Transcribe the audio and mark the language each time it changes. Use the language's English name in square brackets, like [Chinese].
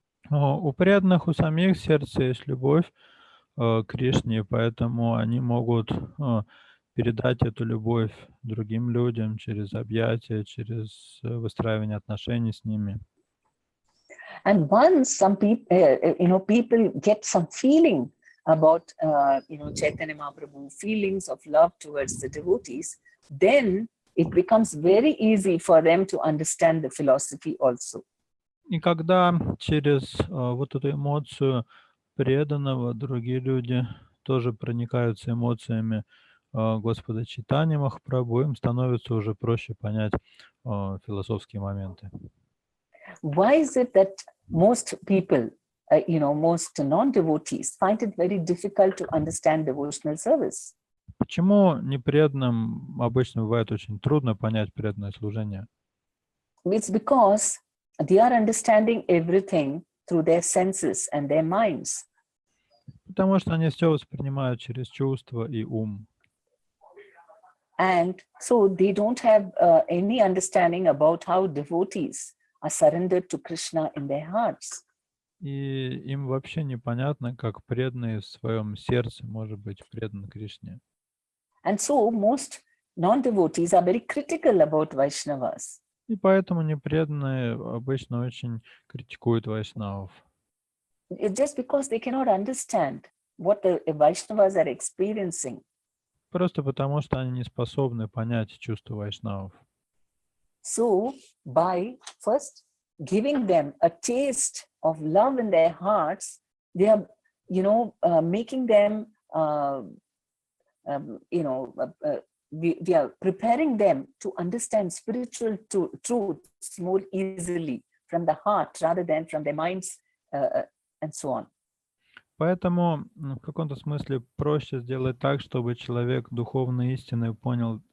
[Russian] У преданных, у самих сердца есть любовь к Кришне, поэтому они могут передать эту любовь другим людям через объятия, через выстраивание отношений с ними. [English] And once some people, people get some feeling about, Chaitanya Mahaprabhu, feelings of love towards the devotees, then it becomes very easy for them to understand the philosophy also. [Russian] И когда через вот эту эмоцию преданного другие люди тоже проникаются эмоциями Господа Чайтаньи Махапрабху, им становится уже проще понять философские моменты. [English] Why is it that most people, most non-devotees find it very difficult to understand devotional service? [Russian] Почему непреданным обычно бывает очень трудно понять преданное служение? [English] It's because they are understanding everything through their senses and their minds. [Russian] Потому что они все воспринимают через чувства и ум. [English] And so they don't have any understanding about how devotees are surrendered to Krishna in their hearts. [Russian] И им вообще непонятно, как преданный в своем сердце может быть предан Кришне. [English] And so most non-devotees are very critical about Vaishnavas. [Russian] И поэтому непреданные обычно очень критикуют вайшнавов. [English] It's just because they cannot understand what the Vaishnavas are experiencing. [Russian] Просто потому, что они не способны понять чувства вайшнавов. [English] So by first giving them a taste of love in their hearts, they are, making them, we are preparing them to understand spiritual truths more easily from the heart rather than from their minds and so on. [Russian] Поэтому в каком-то смысле проще сделать так, чтобы человек духовной истины понял